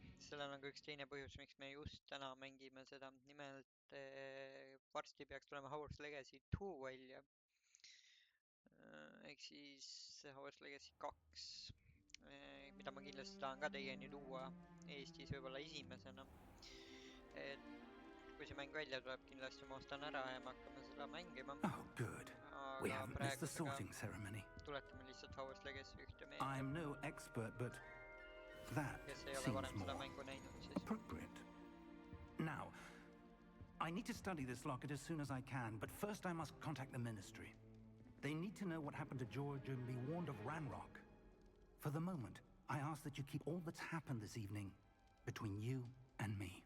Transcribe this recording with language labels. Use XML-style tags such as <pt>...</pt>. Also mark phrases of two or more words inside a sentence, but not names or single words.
<et>sellel on ka üks teine põhjus, miks me just täna mängime seda. Nimelt varsti peaks tulema Hogwarts Legacy 2 välja. Ehk siis Hogwarts Legacy 2, mida ma kindlasti tahan ka teieni tuua Eestis võib-olla esimesena. Et kui see mäng välja tuleb, kindlasti ma ostan ära ja me hakkame seda mängima.</et> <en>Oh, good. We haven't missed the sorting ceremony.</en> <et>Tuletame lihtsalt Hogwarts Legacy ühte meelde.</et> <en>I'm no expert, but that seems more appropriate. Now, I need to study this locket as soon as I can, but first I must contact the Ministry. They need to know what happened to George and be warned of Ranrock. For the moment, I ask that you keep all that's happened this evening between you and me.</en>